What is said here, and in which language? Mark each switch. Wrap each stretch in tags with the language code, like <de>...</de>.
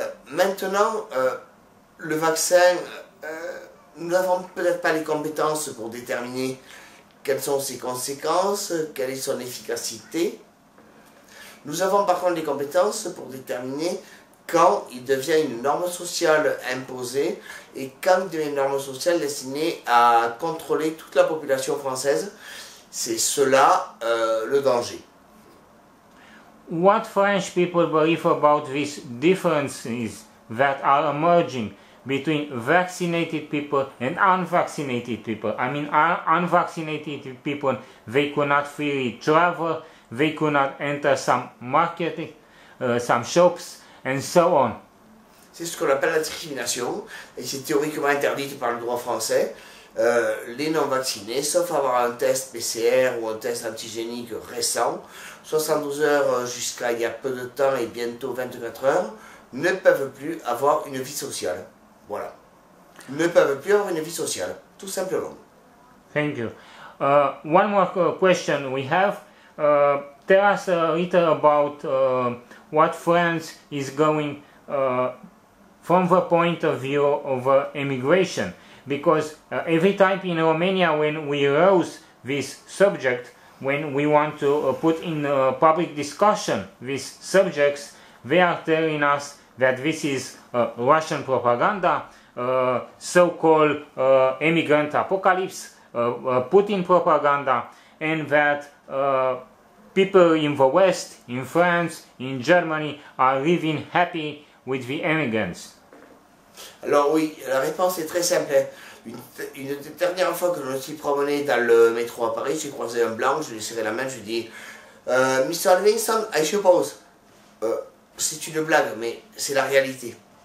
<fr>Maintenant, le vaccin, nous n'avons peut-être pas les compétences pour déterminer quelles sont ses conséquences, quelle est son efficacité. Nous avons par contre les compétences pour déterminer quand il devient une norme sociale imposée et quand il devient une norme sociale destinée à contrôler toute la population française. C'est cela le danger.</fr> <en>What French people believe about these differences that are emerging between vaccinated people and unvaccinated people? I mean, unvaccinated people, they could not freely travel, they could not enter some market, some shops, and so on.</en> <fr>C'est ce qu'on appelle la discrimination, et c'est théoriquement interdit par le droit français. Les non-vaccinés, sauf avoir un test PCR ou un test antigénique récent, 72 heures jusqu'à il y a peu de temps et bientôt 24 heures, ne peuvent plus avoir une vie sociale. Voilà. Ne peuvent plus avoir une vie sociale, tout simplement.</fr> <en>Thank you. One more question we have. Tell us a little about what France is going from the point of view of immigration. Because every time in Romania when we raise this subject, when we want to put in public discussion these subjects, they are telling us that this is Russian propaganda, so-called immigrant apocalypse, Putin propaganda, and that people in the West, in France, in Germany, are living happy with the immigrants.</en> <fr>Alors oui, la réponse est très simple. Une dernière fois que je me suis promené dans le métro à Paris, j'ai croisé un blanc, je lui ai serré la main, je lui ai dit Mr. Livingston, I suppose. C'est une blague, mais c'est la réalité.</fr>